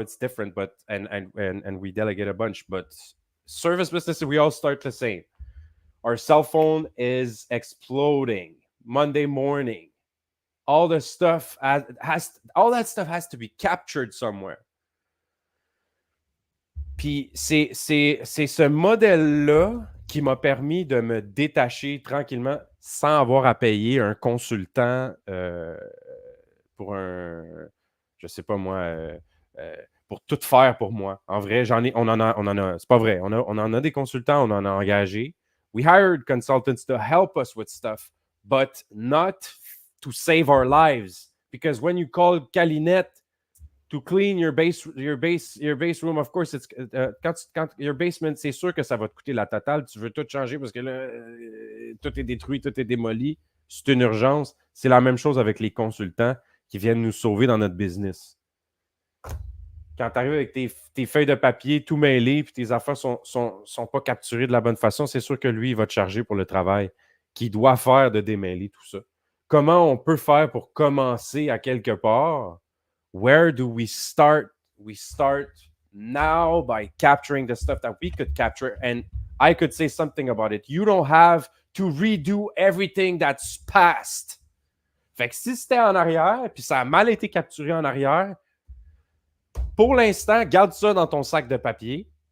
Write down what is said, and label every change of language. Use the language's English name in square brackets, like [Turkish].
[English] It's different, but and we delegate a bunch. But service businesses, we all start the same. Our cell phone is exploding. Monday morning, all the stuff all that stuff has to be captured somewhere. [French] Puis c'est ce modèle-là qui m'a permis de me détacher tranquillement sans avoir à payer un consultant pour je sais pas moi, pour tout faire pour moi. En vrai, on en a, c'est pas vrai. On en a des consultants, on en a engagé. [English] We hired consultants to help us with stuff, but not to save our lives. Because when you call Calinette to clean your base room, of course, it's quand your basement, [French] c'est sûr que ça va te coûter la totale. Tu veux tout changer parce que là, tout est détruit, tout est démoli. C'est une urgence. C'est la même chose avec les consultants qui viennent nous sauver dans notre business. Quand tu arrives avec tes feuilles de papier tout mêlées puis tes affaires sont pas capturées de la bonne façon, c'est sûr que lui, il va te charger pour le travail qu'il doit faire de démêler tout ça. Comment on peut faire pour commencer à quelque part? [English] Where do we start? We start now by capturing the stuff that we could capture, and I could say something about it. You don't have to redo everything that's past. [French] Fait que si c'était en arrière, puis ça a mal été capturé en arrière, pour l'instant, garde ça dans ton sac de papier.